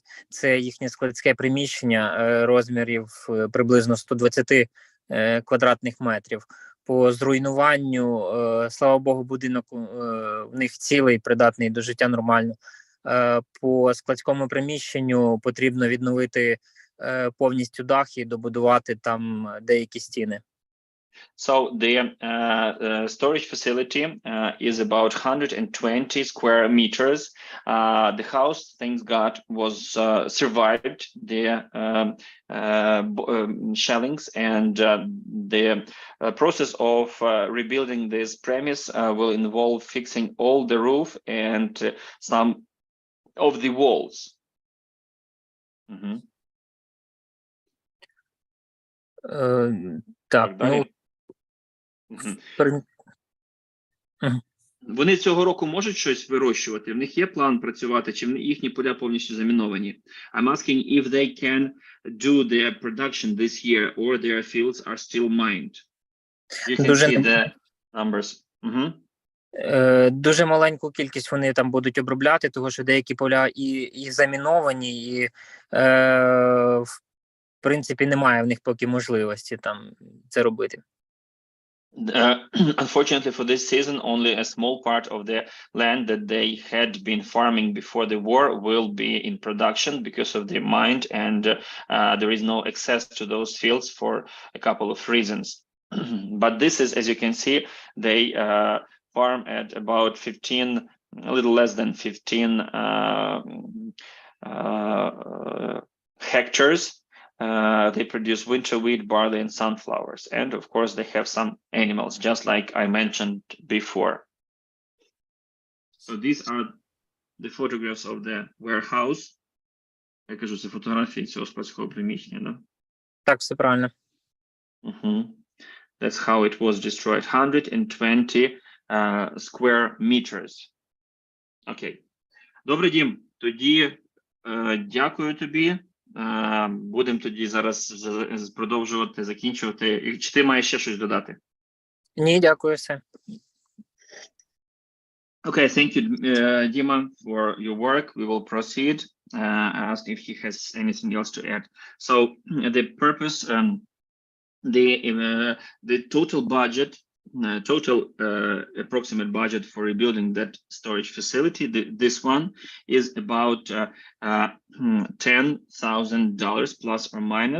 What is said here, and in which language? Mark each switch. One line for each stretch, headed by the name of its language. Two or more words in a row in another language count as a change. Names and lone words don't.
Ukrainian: Це їхнє складське приміщення розмірів приблизно 120 квадратних метрів. По зруйнуванню, слава Богу, будинок в них цілий, придатний до життя нормально. по складському приміщенню потрібно відновити повністю дах і добудувати там деякі стіни.
English: So the storage facility is about 120 square meters. The house, thanks God, was survived the shellings, and the process of rebuilding this premise will involve fixing all the roof and some of the walls.
Ukrainian: Так, ну, Вони цього року можуть щось вирощувати? В них є план працювати, чи їхні поля повністю заміновані?
English: I'm asking if they can do their production this year or their fields are still mined. You can see the numbers.
Ukrainian: Дуже маленьку кількість вони там будуть обробляти, тому що деякі поля і заміновані, і в принципі немає в них поки можливості там це робити.
English: Unfortunately for this season, only a small part of the land that they had been farming before the war will be in production because of the mine, and there is no access to those fields for a couple of reasons. But this is, as you can see, they farm at about 15, a little less than 15 hectares. They produce winter wheat, barley, and sunflowers. And of course, they have some animals, just like I mentioned before. So these are the photographs of the warehouse.
Ukrainian: Я кажу, це фотографії цього складського приміщення, да? Так, все правильно.
English: That's how it was destroyed. 120 square meters.
Ukrainian: Окей. Добре, Дім. Тоді дякую тобі. Будемо тоді зараз продовжувати, закінчувати. Чи ти маєш ще щось додати? Ні, дякую, все.
English: Okay, thank you, Dima, for your work. We will proceed. I asked if he has anything else to add. So the purpose, the total budget, approximate budget for rebuilding that storage facility, this one is about $10,000 plus or minus.